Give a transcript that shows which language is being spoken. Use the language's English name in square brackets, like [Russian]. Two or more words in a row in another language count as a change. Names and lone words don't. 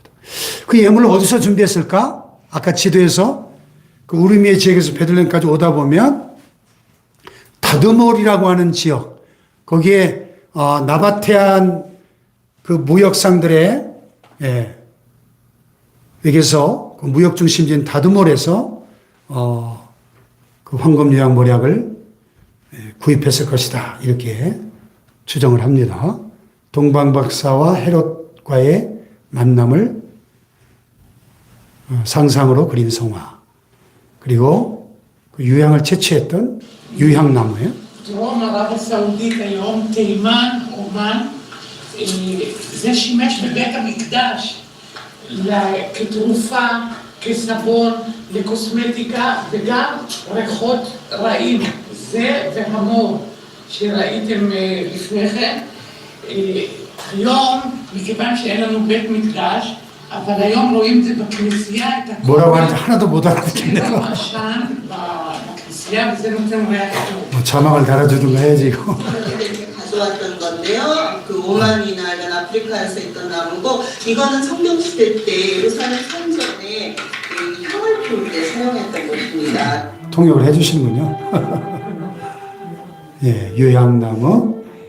[Korean] 그 예물을 어디서 준비했을까? 아까 지도에서 그 우르미의 지역에서 베들레헴까지 오다 보면 다드몰이라고 하는 지역, 거기에 나바테안 그 무역상들의 여기서 그 무역 중심지인 다드몰에서 그 황금 유향 모략을 구입했을 것이다. 이렇게 추정을 합니다. 동방박사와 헤롯과의 만남을 상상으로 그린 성화. 그리고 그 유향을 채취했던 유향나무예요. [Hebrew] דרום ערב הסעודית היום, תימן, עומאן, זה שימש בבית המקדש כתרופה, כסבון, לקוסמטיקה וגם ריחות רעים. זה והמור שראיתם לפני כן. היום, מכיוון שאין לנו בית מקדש, אבל היום רואים את זה בכנסייה, את הכל. [Korean] 뭐라고 하는지 하나도 못 알아듣겠네요. [Hebrew] עשן בכנסייה וזה נותן ריח טוב. [Korean] 자막을 달아주든가 해야지 이거. 이렇게 가져왔던 건데요. 그 오만이나 이런 아프리카에서 있던 나무고, 이거는 성경 시대 때 예루살렘 성전에 이 향을 피울 때 사용했던 것입니다. 통역을 해주시는군요. 예, 유향나무.